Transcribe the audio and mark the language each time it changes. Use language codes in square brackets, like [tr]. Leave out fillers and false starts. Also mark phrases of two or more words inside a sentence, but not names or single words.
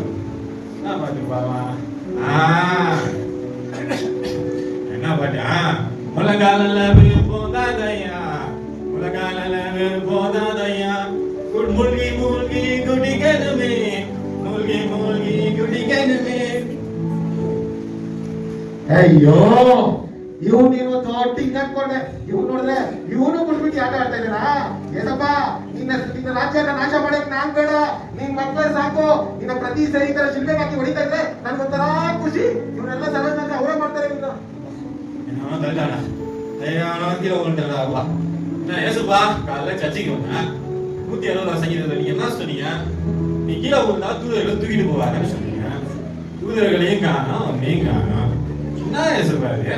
[ta] என்ன பாட்டு பாருமா? என்ன பாட்டு? முழங்கால போதாதையா, முழங்கால போதாதையா, மூழ்கி மூழ்கி குடிக்கணுமே, மூழ்கி மூழ்கி குடிக்கணுமே. [kn] ಅಯ್ಯೋ ಇವ್ ನೀನು ದೊಡ್ಡ ಅನ್ಕೊಂಡೆ. ಇವ್ ನೋಡಿದ್ರೆ ಇವನು ಬಿಟ್ಬಿಟ್ಟು ಆಟ ಆಡ್ತಾ ಇದ್ದಾನ. ಏಸಪ್ಪ ನಿನ್ನ ರಾಜ್ಯನ ನಾಶ ಮಾಡಕ್ ನಾನ್ ಬೇಡ, ನಿನ್ ಮಕ್ಕಳೇ ಸಾಕು. ನಿನ್ನ ಪ್ರತಿ ಸರಿ ಈ ತರ ಶಿಲ್ಪೆಗೆ ಹಾಕಿ ಹೊಡಿತಾ ಇದ್ರೆ ನನ್ಗೊಂಥರ ಖುಷಿ. ಇವರೆಲ್ಲ ಸರೋಜ್ ಅವರೇ ಮಾಡ್ತಾರೆ. [ta] ஏசுப்பா காலைல சர்ச்சைக்கு வந்தேன். 160 சங்கீதத்துல நீங்க என்ன சொன்னீங்க? நீ கீழே விழுந்தா தூதர்களை தூக்கிட்டு போவாங்கன்னு சொன்னீங்க. தூதர்களையும் காணோம், நீங்க காணோம். என்ன ஏசுப்பா இது?